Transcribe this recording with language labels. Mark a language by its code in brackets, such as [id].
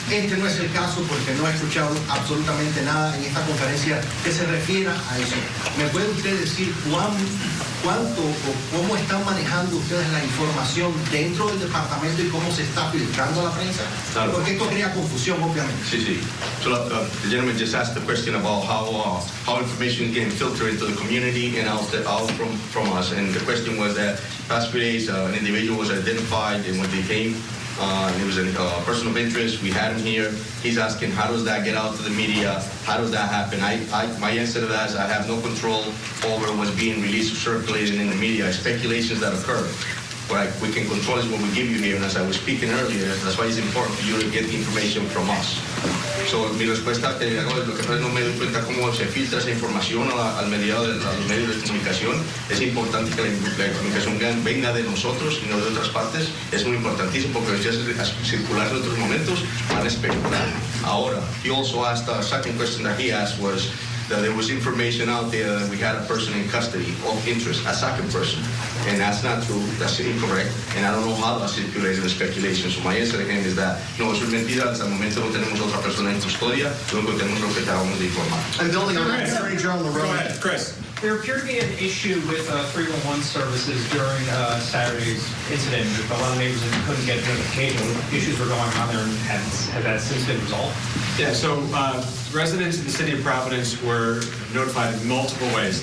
[es] Este no es el caso porque no he escuchado absolutamente nada en esta conferencia que se refiera a eso. ¿Me puede usted decir cuánto o cómo están manejando ustedes la información dentro del departamento y cómo se está filtrando a la prensa? Claro. Porque esto crea confusión, obviamente. Sí. [en] So the gentleman just asked the question about how information is getting filtered into the community and out from us. And the question was that past few days an individual was identified, and when they came, it was a person of interest. We had him here. He's asking, how does that get out to the media? How does that happen? My answer to that is I have no control over what's being released or circulated in the media. Speculations that occur. What we can control is what we give you here. And as I was speaking earlier, that's why it's important for you to get the information from us. [es] So, mi respuesta lo que pasa no me doy cuenta cómo se filtra esa información a los medios de comunicación. Es importante que la comunicación venga de nosotros y no de otras partes. Es muy importantísimo porque si hace circular en otros momentos van a especular. Ahora, [en] he also asked, the second question that he asked was that there was information out there that we had a person in custody of interest, a second person. And that's not true, that's incorrect, and I don't know how that circulated the speculation. So my answer to him is that, [es] no, eso es mentira, hasta el momento no tenemos otra persona en custodia, luego tenemos lo que acabamos de informar. [en] And building on that, stranger on the road. Go ahead, Chris. There appeared to be an issue with 311 services during Saturday's incident. A lot of neighbors couldn't get notification. Issues were going on there, and has that since been resolved? Yeah, so residents in the city of Providence were notified in multiple ways.